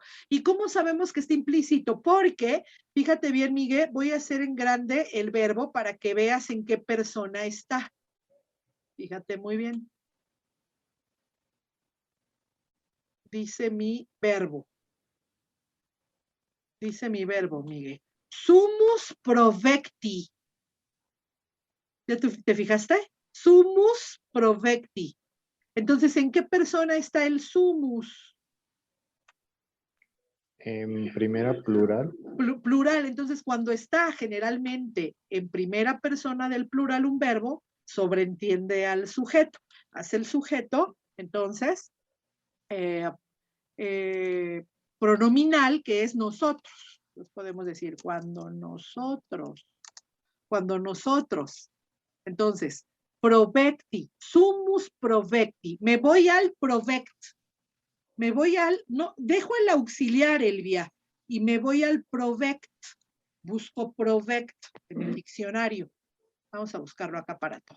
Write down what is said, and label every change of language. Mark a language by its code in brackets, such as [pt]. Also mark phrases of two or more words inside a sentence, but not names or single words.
[es] ¿Y cómo sabemos que está implícito? Porque, fíjate bien, Miguel, voy a hacer en grande el verbo para que veas en qué persona está. Fíjate muy bien. Dice mi verbo. Dice mi verbo, Miguel. [la] Sumus provecti. [es] ¿Te fijaste? [la] Sumus provecti. [es] Entonces, ¿en qué persona está el sumus? En primera plural. Plural. Entonces, cuando está generalmente en primera persona del plural un verbo, sobreentiende al sujeto. Hace el sujeto, entonces, pronominal, que es nosotros. Entonces podemos decir cuando nosotros. Entonces, [la] provecti, sumus provecti. [es] Me voy al provect. No, dejo el auxiliar, Elvia, y me voy al provect. Busco provect en el diccionario. Vamos a buscarlo acá para todos.